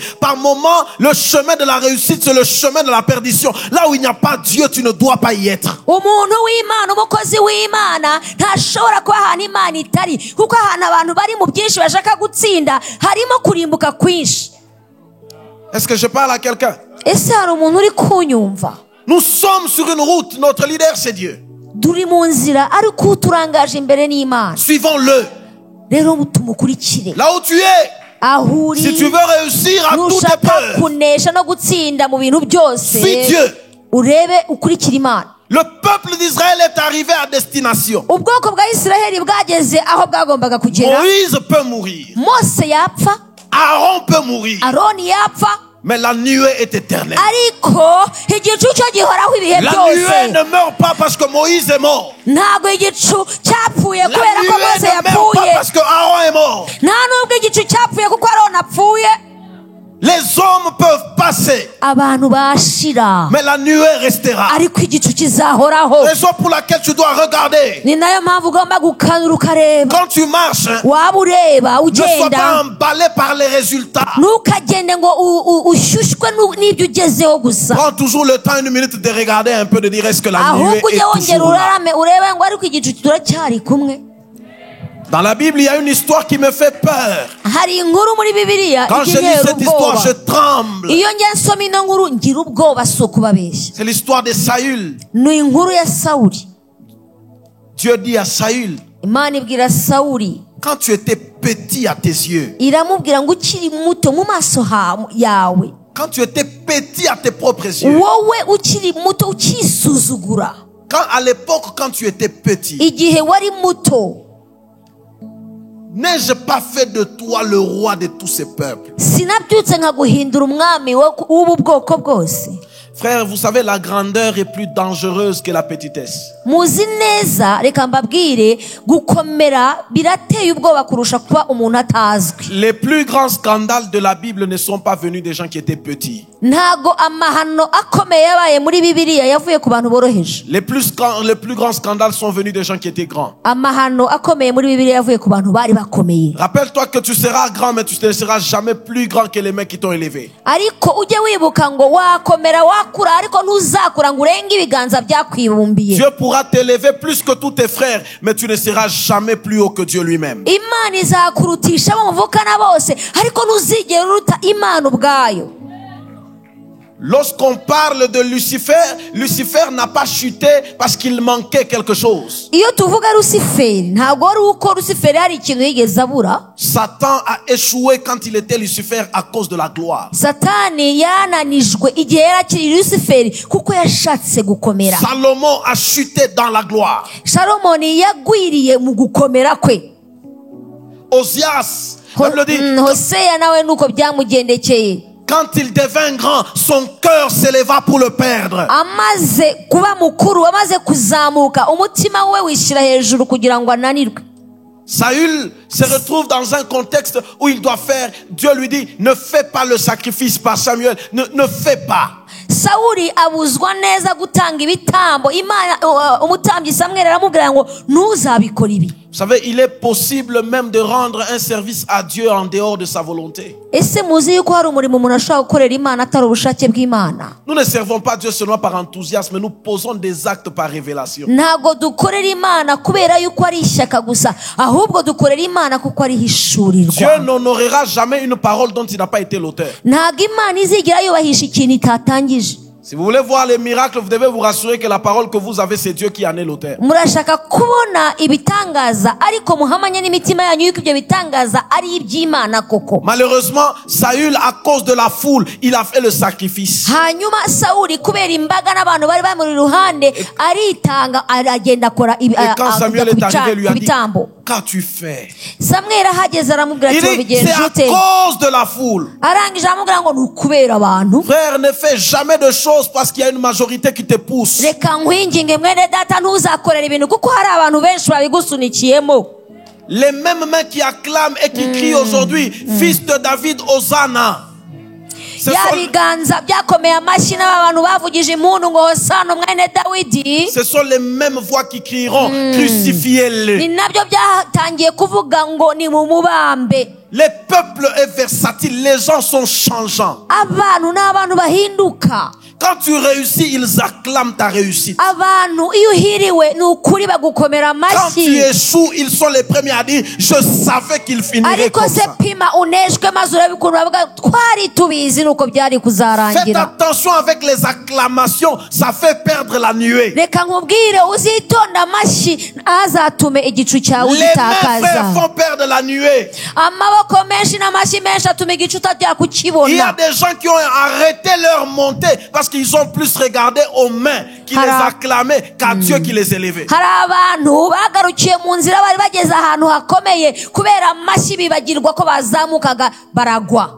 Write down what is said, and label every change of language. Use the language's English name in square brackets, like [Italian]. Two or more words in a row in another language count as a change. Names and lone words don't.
[French] Par moment, le chemin de la réussite, c'est le chemin de la perdition. Là où il n'y a pas Dieu, tu ne dois pas y être. [Kinyarwanda] umuntu w'Imana, umukozi w'Imana ntashobora kuba ahantu Imana itari, kuko ahantu abantu bari mu byinshi bashaka gutsinda harimo kurimbuka kwinshi. [French] Est-ce que je parle à quelqu'un? [Kinyarwanda] ese hari umuntu uri kunyumva? [French] Nous sommes sur une route. Notre leader, c'est Dieu. [Kinyarwanda] turi mu nzira ariko uturangaje imbere n'Imana. [French] Suivons-le. [Kinyarwanda] rero tumukurikire [French] Là où tu es, [Kinyarwanda] aho uri. [French] si tu veux réussir à toute [Kinyarwanda] nushaka [French] épreuve, [Kinyarwanda] kunesha no gutsinda mu bintu byose, [French] suis Dieu. [Kinyarwanda] urebe ukurikira Imana. [French] Le peuple d'Israël est arrivé à destination. [Kinyarwanda] ubwoko bwa Isiraheli bwageze aho bwagombaga kugera. [French] Moïse peut mourir. [Kinyarwanda] Mose yapfa, [French] Aaron peut mourir. [Kinyarwanda] Aroni yapfa, [French] Mais la nuée est éternelle. [Kinyarwanda] ariko igicu cyo gihoraho ibihe [French] La nuée [Kinyarwanda] byose. [French] ne meurt pas parce que Moïse est mort. [Kinyarwanda] ntabwo igicu cyapfuye [French] La [Kinyarwanda] kubera ko [French] nuée [Kinyarwanda] Mose [French] ne meurt pas [Kinyarwanda] yapfuye, [French] parce que Aaron est mort. [Kinyarwanda] nta nubwo igicu cyapfuye kuko Aroni apfuye. [French] Les hommes peuvent passer, [Kinyarwanda] abantu bashira [French] mais la nuée restera. [Kinyarwanda] ariko igicu kizahoraho. [French] Raison pour laquelle tu dois regarder. [Kinyarwanda] ni nayo mpamvu ugomba gukanura ukareba. [French] Quand tu marches, [Kinyarwanda] waba ureba [French] ne sois pas [Kinyarwanda] ugenda, [French] emballé par les résultats. [Kinyarwanda] ntukagende ngo ushyushywe n'ibyo ugezeho gusa, [French] Prends toujours le temps, une minute, de regarder un peu, de dire est-ce que la nuée [Kinyarwanda] ahubwo ujye [French] est [Kinyarwanda] wongera [French] toujours là. [Kinyarwanda] urarame urebe ngo ariko igicu turacyari kumwe. [French] Dans la Bible, il y a une histoire qui me fait peur. [Kinyarwanda] hari inkuru muri Bibiliya [French] Quand je lis [Kinyarwanda] igenyera [French] cette histoire, [Kinyarwanda] ubwoba. [French] je tremble. [Kinyarwanda] iyo njya nsoma ino nkuru ngira ubwoba, si ukubabeshya. [French] C'est l'histoire de Saül. [Kinyarwanda] ni inkuru ya Sawuli. [French] Dieu dit à Saül, [Kinyarwanda] Imana ibwira Sawuli, [French] quand tu étais petit à tes yeux, [Kinyarwanda] iramubwira ngo ukiri muto mu maso yawe, [French] quand tu étais petit à tes propres yeux, [Kinyarwanda] wowe ukiri muto ukisuzugura, [French] quand à l'époque, quand tu étais petit, [Kinyarwanda] igihe wari muto, [French] n'ai-je pas fait de toi le roi de tous ces peuples? [Kinyarwanda] sinabyutse nkaguhindura umwami w'ubu bwoko bwose. [French] Frère, vous savez, la grandeur est plus dangereuse que la petitesse. [Kinyarwanda] muzi neza, reka mbabwire, gukomera birateye ubwoba kurusha kuba umuntu atazwi. [French] Les plus grands scandales de la Bible ne sont pas venus des gens qui étaient petits. [Kinyarwanda] ntago amahano akomeye yabaye muri Bibiliya yavuye ku bantu boroheje. [French] Les plus grands scandales sont venus des gens qui étaient grands. [Kinyarwanda] amahano akomeye muri Bibiliya yavuye ku bantu bari bakomeye. [French] Rappelle-toi que tu seras grand, mais tu ne seras jamais plus grand que les mecs qui t'ont élevé. [Kinyarwanda] ariko ujye wibuka ngo wakomera wakura, ariko ntuzakura ngo urenge ibiganza byakwibumbiye. [French] Dieu pourra t'élever plus que tous tes frères, mais tu ne seras jamais plus haut que Dieu lui-même. [Kinyarwanda] Imana izakurutisha abo muvukana bose, ariko ntuzigera uruta Imana ubwayo. [French] Lorsqu'on parle de Lucifer, Lucifer n'a pas chuté parce qu'il manquait quelque chose. [Kinyarwanda] iyo tuvuga Lusiferi, ntabwo ari uko Lusiferi hari ikintu yigeze abura. [French] Satan a échoué quand il était Lucifer à cause de la gloire. [Kinyarwanda] Satani yananijwe igihe yari akiri Lusiferi kuko yashatse gukomera. [French] Salomon a chuté dans la gloire. [Kinyarwanda] Salomoni yagwiriye mu gukomera kwe. [French] Osias, la Bible dit, [Kinyarwanda] Hoseya nawe nuko byamugendekeye. [French] quand il devint grand, son cœur s'éleva pour le perdre. [Kinyarwanda] amaze kuba mukuru, amaze kuzamuka, umutima we wishyira hejuru kugira ngo ananirwe. [French] Saül se retrouve dans un contexte où il doit faire, Dieu lui dit, ne fais pas le sacrifice par Samuel, ne fais pas. [Kinyarwanda] Sawuli abuzwa neza gutanga ibitambo. Imana umutambyi Samweli aramubwira ngo ntuzabikora ibi. [French] Vous savez, il est possible même de rendre un service à Dieu en dehors de sa volonté. [Kinyarwanda] Ese muzi yuko hari umurimo umuntu ashobora gukorera Imana atari ubushake bw'Imana? [French] Nous ne servons pas Dieu seulement par enthousiasme, mais nous posons des actes par révélation. [Kinyarwanda] Ntabwo dukorera Imana kubera yuko ari ishyaka gusa, ahubwo dukorera Imana kuko ari hishurirwa. [French] Dieu n'honorera jamais une parole dont il n'a pas été l'auteur. [Kinyarwanda] Ntabwo Imana izigera yubahisha ikintu itatangije. [French] Si vous voulez voir les miracles, vous devez vous rassurer que la parole que vous avez, c'est Dieu qui en est l'auteur. [Kinyarwanda] Murashaka kubona ibitangaza, ariko muhamanye n'imitima yanyu yuko ibyo bitangaza ari iby'Imana koko. [French] Malheureusement, Saül, à cause de la foule, il a fait le sacrifice. [Kinyarwanda] Hanyuma Sawuli kubera imbaga n'abantu bari bamuri ruhande aritanga, aragenda akora [French] Et quand Samuel est arrivé, lui a dit, [Kinyarwanda] ibitambo. [French] qu'as-tu fait? [Kinyarwanda] Samweli ahageze aramubwira [French] Il [Kinyarwanda] ati [French] dit, [Kinyarwanda] bigenje [French] c'est à [Kinyarwanda] ute? [French] cause de la foule. [Kinyarwanda] Arangije aramubwira ngo ni ukubera abantu. [French] Frère, ne fais jamais de choses parce qu'il y a une majorité qui te pousse. [Kinyarwanda] Reka nkwinginge mwene data, ntuzakorera ibintu kuko hari abantu benshi babigusunikiyemo. [French] Les mêmes mains qui acclament et qui crient aujourd'hui, fils de David, Hosanna. [Kinyarwanda] Ya biganza byakomeye amashyi n'abantu bavugije impundu ngo Hosana mwene Dawidi. [French] Ce sont les mêmes voix qui crieront, crucifiez-le. [Kinyarwanda] Ni nabyo byatangiye kuvuga ngo ni mu mubambe. [French] Les peuples est versatile, les gens sont changeants. [Kinyarwanda] Abantu n'abantu bahinduka. [French] Quand tu réussis, ils acclament ta réussite. [Kinyarwanda] Abantu iyo uhiriwe ni ukuri bagukomera [French] Quand tu [Kinyarwanda] amashyi. [French] échoues, ils sont les premiers à dire, je savais qu'il finirait [Kinyarwanda] Ariko [French] comme [Kinyarwanda] se [French] ça. [Kinyarwanda] pima uneshwe maze urabikunda bavuga twari tubizi nuko byari [French] Faites [Kinyarwanda] kuzarangira. [French] attention avec les acclamations, ça fait perdre la nuée. [Kinyarwanda] Reka nkubwire uzitonda amashyi ntazatume igicu cyawe [French] Les mains, [Kinyarwanda] gitakaza. [French] frères, font perdre la nuée. [Kinyarwanda] Amaboko menshi n'amashyi menshi atuma igicu utajya [French] Il y a [Kinyarwanda] kukibona. [French] des gens qui ont arrêté leur montée parce qu'ils ont plus regardé aux mains qui les acclamaient qu'à Dieu qui les élevait. [Kinyarwanda] Hari abantu bagarukiye mu nzira bari bageze ahantu hakomeye kubera amashyi bibagirwa ko bazamukaga baragwa.